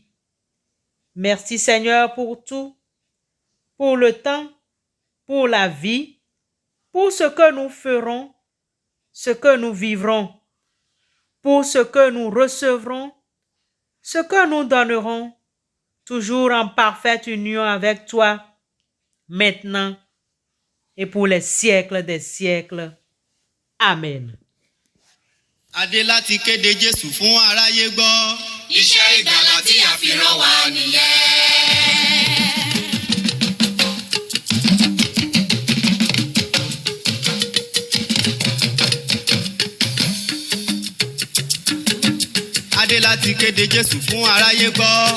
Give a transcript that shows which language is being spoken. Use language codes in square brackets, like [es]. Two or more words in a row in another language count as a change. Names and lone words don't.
[fr] Merci Seigneur pour tout, pour le temps, pour la vie, pour ce que nous ferons, ce que nous vivrons, pour ce que nous recevrons, ce que nous donnerons, toujours en parfaite union avec toi, maintenant et pour les siècles des siècles. Amen. [yo] Adé láti kéde Jésù fún aráyé gbọ́. Iṣẹ́ ìgbàlà tí a fi rán wa nìyẹn. Adé láti kéde Jésù fún aráyé gbọ́.